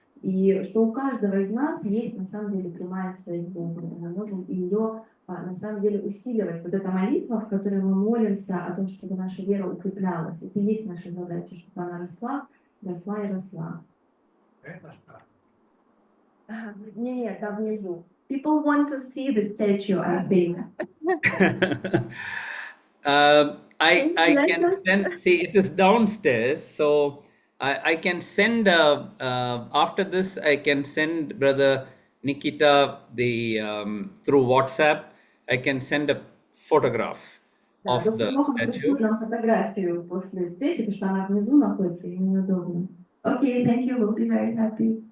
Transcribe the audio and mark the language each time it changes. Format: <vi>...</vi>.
<ru>И что у каждого из нас есть на самом деле прямая связь с Богом. Мы можем ее на самом деле усиливать. Вот эта молитва, в которой мы молимся о том, чтобы наша вера укреплялась, это и есть наша задача, чтобы она росла, росла и росла. Нет, там внизу.</ru> <en>People want to see the statue, I think. I can send, see it is downstairs, so I can send, after this I can send Brother Nikita the, through WhatsApp, I can send a photograph of the statue.</en> <ru>Фотографию после встречи, потому что она внизу находится, и неудобно.</ru> <en>Okay, thank you, we'll be very happy.</en>